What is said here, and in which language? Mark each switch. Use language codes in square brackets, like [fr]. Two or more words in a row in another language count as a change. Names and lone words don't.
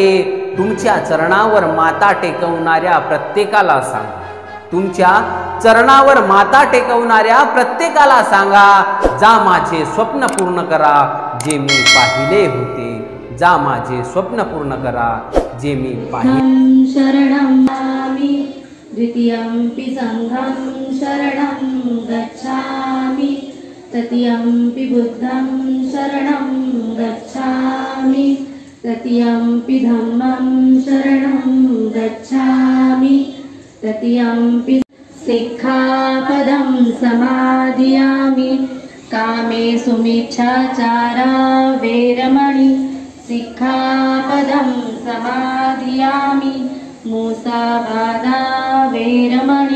[mr] तुमच्या चरणावर माता टेकवणाऱ्या प्रत्येकाला सांगा, तुमच्या चरणावर माता टेकवणाऱ्या प्रत्येकाला सांगा, जा माझे स्वप्न पूर्ण करा जे मी पाहिले होते, जा माझे स्वप्न पूर्ण करा जे मी पाहिले। [pi] शरणं नामि द्वितीयंपि संघं शरणं गच्छामि, तृतीयंपि बुद्धं शरणं गच्छामि, तृतीयंपि धम्मं शरणं गच्छामि, तृतीयंपि सिक्खापदं समादियामि। कामेषु मिच्छाचारा वेरमणि सिक्खापदं समादियामि, मूसावादा वेरमणि।